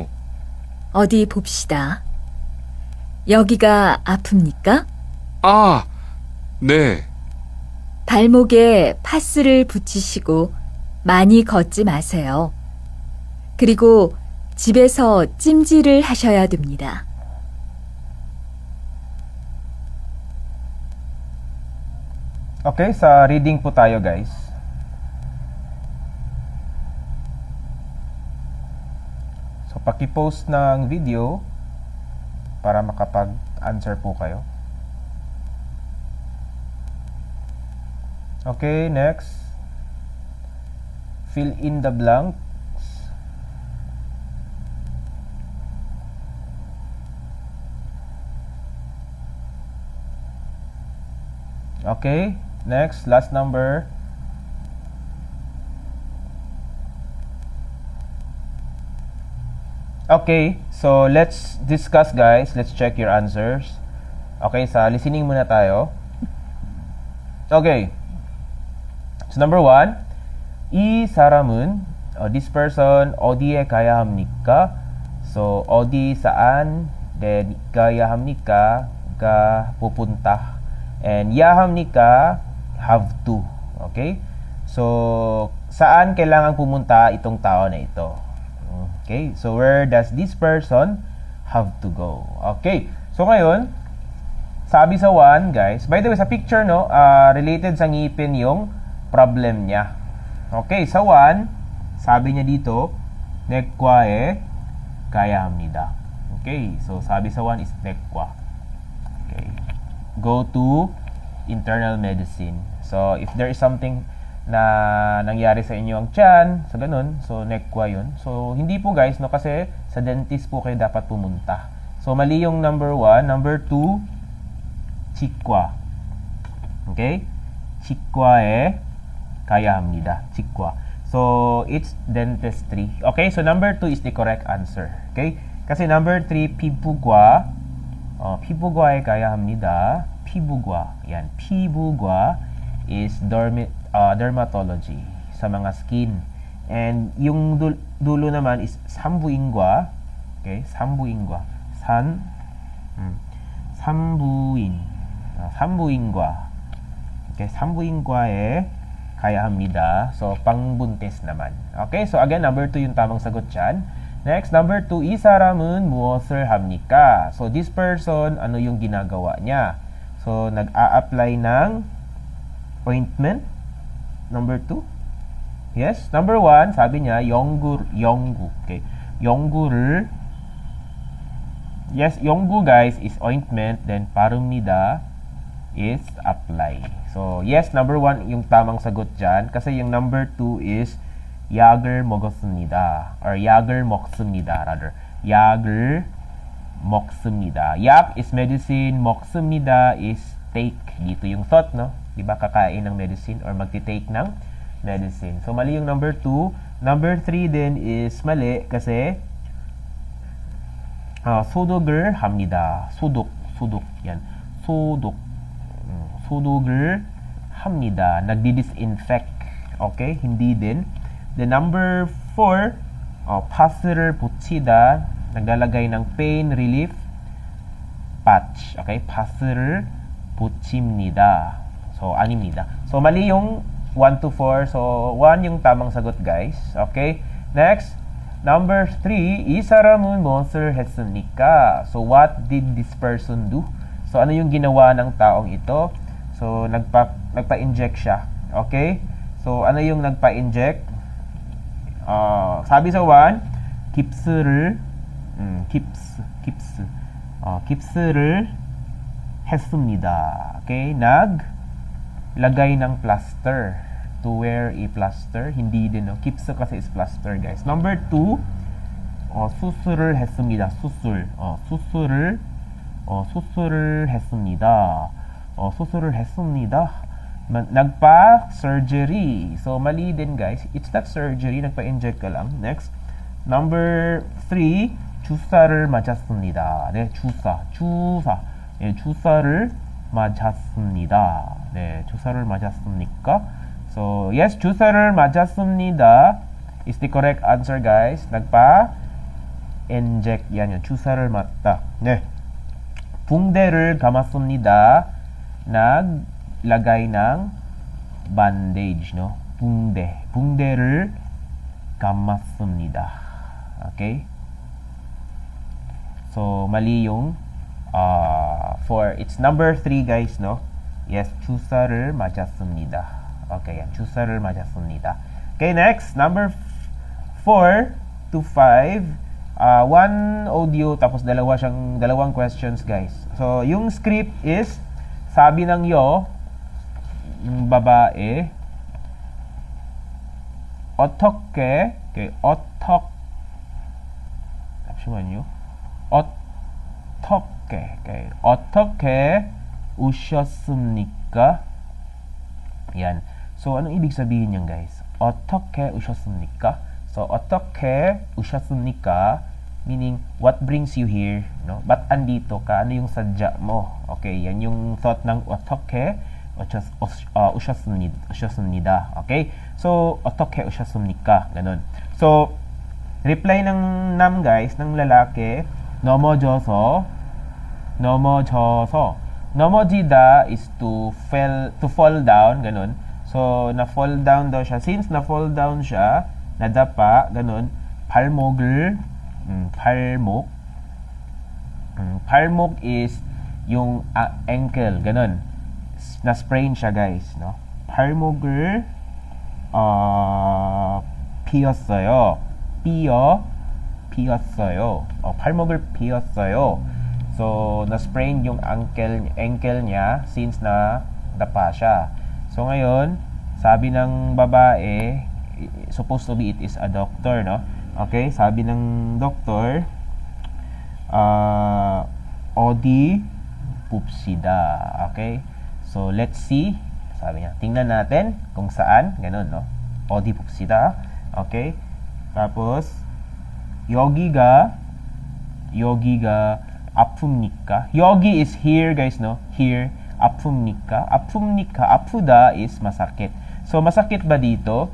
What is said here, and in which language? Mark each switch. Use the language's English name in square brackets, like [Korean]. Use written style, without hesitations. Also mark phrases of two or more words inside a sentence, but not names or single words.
[Korean] 어디 봅시다. 여기가 아픕니까? 아, 네. 발목에 파스를 붙이시고 많이 걷지 마세요. 그리고 집에서 찜질을 하셔야 됩니다. [Filipino] Okay, sa reading po tayo, guys. So, paki-post ng video para makapag-answer po kayo. [English] Okay, next. Fill in the blanks. Okay, next, last number. Okay, so let's discuss, guys. Let's check your answers. [Filipino] Okay, sa listening muna tayo. [English] Okay. So number 1, [Korean] 이 사람은 [English] this person [Korean] 어디에 가야 합니까? So 어디 saan, then 가야 합니까? [Filipino] Ka pupunta. [English] And ya 합니까? Have to. Okay? [Filipino] So saan kailangan pumunta itong tao na ito? [English] Okay? So where does this person have to go? [Filipino] Okay. So ngayon, sabi sa 1, guys, [English] by the way, [Filipino] sa picture, no, related sa ngipin yung problem niya. Okay, sa 1, sabi niya dito, [Korean] 내과에 가야 합니다. [Filipino] Okay, so sabi sa 1 is 내과. [English] Okay, go to internal medicine. [Filipino] So if there is something na nangyari sa inyo ang tiyan, sa ganun, so 내과 yun. So hindi po, guys, no, kasi sa dentist po kayo dapat pumunta. So mali yung number 1. Number 2, [Korean] 치과. Okay? 치과에 가야 합니다. 치과. [English] So, it's dentistry. Okay? So, number 2 is the correct answer. [Filipino] Okay? Kasi number 3, [Korean] 피부과. 피부과에 가야 합니다. 피부과. Yan. 피부과 [English] is dermatology. [Filipino] Sa mga skin. And yung dulo naman is 산부인과. Okay? 산부인과. [Korean] 산부인과. [English] Okay? [Korean] 산부인과에 가야 합니다. [Filipino] So, pangbuntis naman. Okay? So, again, number 2 yung tamang sagot dyan. [English] Next, number 2, [Korean] 이 사람은 무엇을 합니까? [English] So, this person, [Filipino] ano yung ginagawa niya? So, nag-a-apply ng ointment. Number 2. Yes. Number 1, sabi niya, [Korean] 연구. Okay. [English] 연구를 Yes, yonggu guys is ointment, then 바릅니다 is apply. [Filipino] So, yes, number 1 yung tamang sagot dyan. Kasi yung number 2 is [Korean] 약을 먹었습니다. Or 약을 먹습니다, rather. 약을 먹습니다. [English] 약 is medicine, 먹습니다 is take. [Filipino] Dito yung thought, no? Diba, kakain ng medicine or magti-take ng medicine. So, mali yung number 2. Number 3 din is mali kasi [Korean] 소독을 합니다. [Filipino] 소독. Yan. [Korean] 소독을 합니다. [Filipino] Nagdi-disinfect. Okay? Hindi din. [English] The number 4, [Korean] 파스를 붙이다. [Filipino] Naglalagay ng pain relief patch. [Korean] Okay? 파스를 붙입니다. So, 아닙니다. [Filipino] So, mali yung 1 to 4. So, 1 yung tamang sagot, guys. [English] Okay? Next, number 3, [Korean] 이 사람은 무엇을 했습니까? [English] So, what did this person do? So, [Filipino] ano yung ginawa ng taong ito? So, nagpa-inject siya. Okay? So, ano yung nagpa-inject? Sabi sa 1, [Korean] 깁스를 했습니다. [English] Okay? [Filipino] Naglagay ng plaster. [English] To wear a plaster. [Filipino] Hindi din, no? 깁스 kasi [English] is plaster, guys. [Filipino] Number 2, [Korean] 수술을 했습니다. 수술을 했습니다. 수술을 했습니다. [Filipino] Nagpa-surgery. So, mali din, guys. [English] It's not surgery. [Filipino] Nagpa-inject ka lang. Next. [English] Number 3, [Korean] 주사를 맞았습니다. 네, 주사. 네, 주사를 맞았습니다. 네, 주사를 맞았습니까? [English] So, yes, [Korean] 주사를 맞았습니다 [English] is the correct answer, guys. [Filipino] Nagpa-inject. Yan yun. [Korean] 주사를 맞다. 네. 붕대를 감았습니다. [Filipino] Naglagay ng bandage, no? [Korean] 붕대를 감았습니다. [Filipino] Okay? So, mali yung 4. [English] It's number 3, guys, no? Yes, [Korean] 주사를 맞았습니다. Okay, yan. 주사를 맞았습니다. [English] Okay, next. Number 4 to 5. One audio, [Filipino] tapos dalawang questions, guys. So, yung script is, sabi ng yung babae, [Korean] 어떻게 우셨습니까? [Filipino] Yan. So, anong ibig sabihin niyan, guys? [Korean] 어떻게 우셨습니까? So, 어떻게 우셨습니까? [English] Meaning, what brings you here? No? [Filipino] Ba't andito ka? Ano yung sadya mo? Okay, yan yung thought ng [Korean] 어떻게 우셨습니다. [Filipino] Okay? [Korean] So, 어떻게 우셨습니까? [Filipino] Ganun. So, reply ng nam, guys, ng lalaki, [Korean] 넘어져서. [English] 넘어지다 is to fall down, [Filipino] ganun. So, na-fall down daw siya. Since na-fall down siya, nadapa, ganun, 발목 is yung ankle, ganun. Na-sprain siya, guys, no? [Korean] 발목을 피었어요. 발목을 피었어요. [Filipino] So, na-sprain yung ankle niya since na dapa siya. So, ngayon, sabi ng babae, [English] supposed to be it is a doctor, no? [Filipino] Okay, sabi ng doktor, [Korean] 어디 봅시다. [English] Okay? So, let's see. [Filipino] Sabi niya, tingnan natin kung saan. Ganun, no? [Korean] 어디 봅시다. Okay? Tapos, 여기가 아픕니까? [English] 여기 is here, guys, no? Here. [Korean] 아픕니까? [Filipino] 아프다 is masakit. So, masakit ba dito?